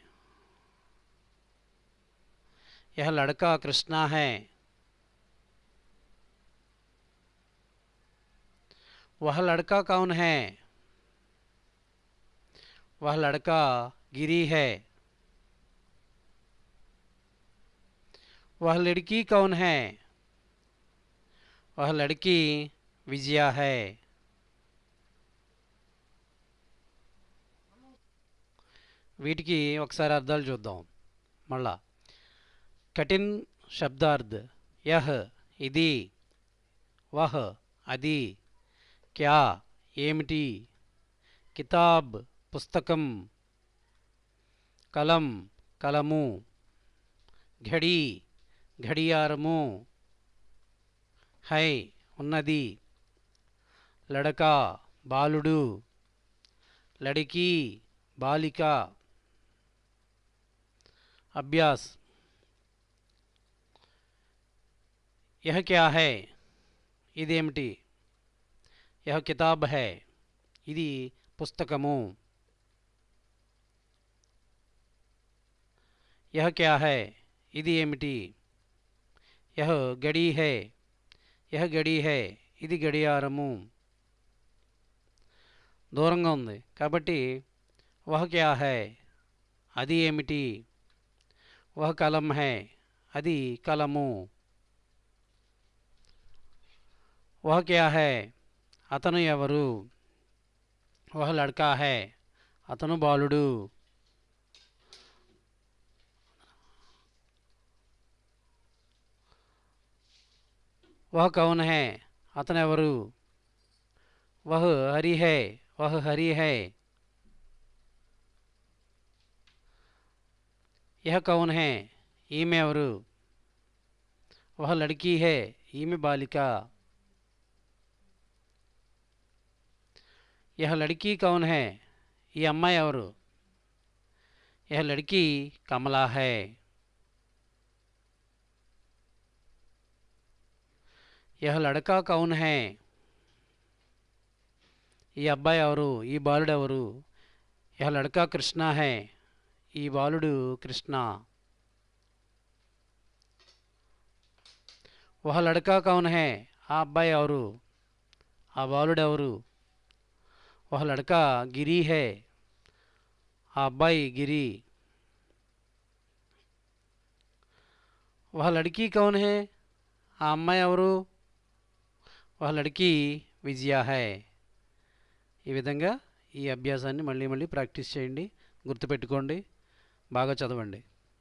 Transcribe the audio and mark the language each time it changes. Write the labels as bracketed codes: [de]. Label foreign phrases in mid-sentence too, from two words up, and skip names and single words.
[hi] यह लड़का कृष्णा है, वह लड़का कौन है, वह लड़का गिरी है, वह लड़की कौन है, वह लड़की विजया है. [te] వీటికి ఒకసారి అర్థాలు చూద్దాం మళ్ళా. [hi] कठिन शब्दार्थ, यह [te] ఇది, వహ్ అది, క్యా ఏమిటి, కితాబ్ పుస్తకం, కలం కలము, ఘడి ఘడియారము, హై ఉన్నది, లడకా బాలుడు, లడికీ బాలిక. [hi] अभ्यास, यह क्या है ఇదేమిటి, यह किताब है [te] ఇది పుస్తకము, [hi] यह क्या है [te] ఇది ఏమిటి, [hi] यह घड़ी है, यह घड़ी है [te] ఇది గడియారము. దూరంగా ఉంది కాబట్టి [hi] वह क्या है [te] అది ఏమిటి, [hi] वह कलम है [te] అది కలము, [hi] वह क्या है [te] అతను ఎవరు, [hi] वह लड़का है [te] అతను బాలుడు, [hi] वह कौन है [te] అతను ఎవరు, [hi] वह हरि है वह हरि है, यह कौन है [te] ఈమె ఎవరు? [hi] वह लड़की है, [te] ఈమె బాలిక. [hi] यह लड़की कौन है, [te] ఈ అమ్మాయి ఎవరు? [hi] यह लड़की कमला है. यह लड़का कौन है, [te] ఈ అబ్బాయి ఎవరు? ఈ బాలుడు ఎవరు? [hi] यह लड़का कृष्ण है, [te] ఈ బాలుడు కృష్ణ. [hi] वह लड़का कौन है, [te] ఆ అబ్బాయి ఎవరు? ఆ బాలుడు ఎవరు? [hi] वह लड़का गिरि है, [te] ఆ అబ్బాయి గిరి. [hi] वह लड़की कौन है, [te] ఆ అమ్మాయి ఎవరు? [hi] वह लड़की विजय है. [te] ఈ విధంగా ఈ అభ్యాసాన్ని మళ్ళీ మళ్ళీ ప్రాక్టీస్ చేయండి, గుర్తుపెట్టుకోండి, బాగా చదవండి.